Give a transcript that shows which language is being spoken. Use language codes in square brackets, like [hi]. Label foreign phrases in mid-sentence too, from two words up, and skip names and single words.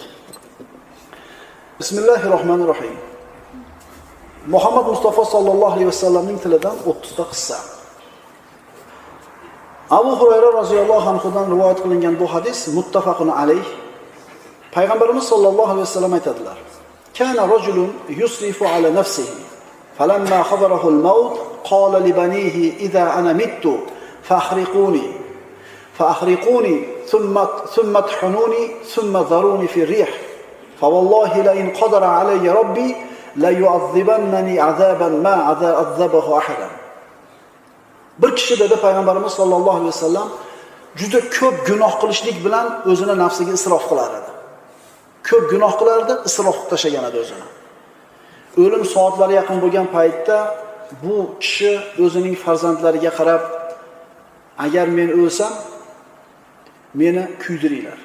[uz] Bismillahirrohmanirrohim. Muhammad Mustafa [ar] صلى الله عليه وسلم [uz] tilidan 30 ta qissa. Abu Hurayra [ar] رضي الله عنه [uz] rivoyat qilingan bu hadis [ar] متفق عليه. [uz] Payg'ambarimiz [ar] صلى الله عليه وسلم [uz] aytadilar: [ar] "كان رجل يسرف على نفسه فلما خبره الموت قال لبنيه إذا أنا مت فأحرقوني ثم اطحنوني ثم ذروني في الريح فوالله لئن قدر علي ربي ليعذبني عذابا ما عذبه أحدا." [uz] Bir kishi dedi Payg'ambarimiz [ar] صلى الله عليه وسلم [uz] juda ko'p gunoh qilishlik bilan o'zini nafsiga isrof qilar edi. Ko'p gunoh qilardi, isrof qilib tashagan edi o'zini. O'lim soatlari yaqin bo'lgan paytda bu kishi o'zining farzandlariga qarab, agar men o'lsam, meni kuydiringlar.